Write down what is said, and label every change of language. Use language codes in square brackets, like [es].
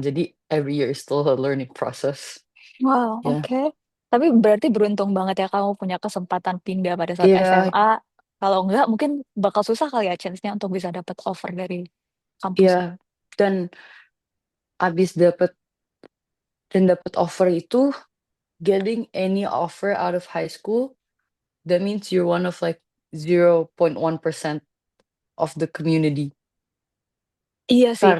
[id] Jadi [en] every year is still a learning process. Wow, [id] Ya, oke. Tapi berarti beruntung banget ya kamu punya kesempatan pindah pada saat iya, SMA. Kalau enggak, mungkin bakal susah kali ya chance-nya untuk bisa dapat offer dari kampus. iya. Dan abis dapat offer itu, [en] getting any offer out of high school, that means you're one of like 0.1% of the community. [id] Iya sih, karena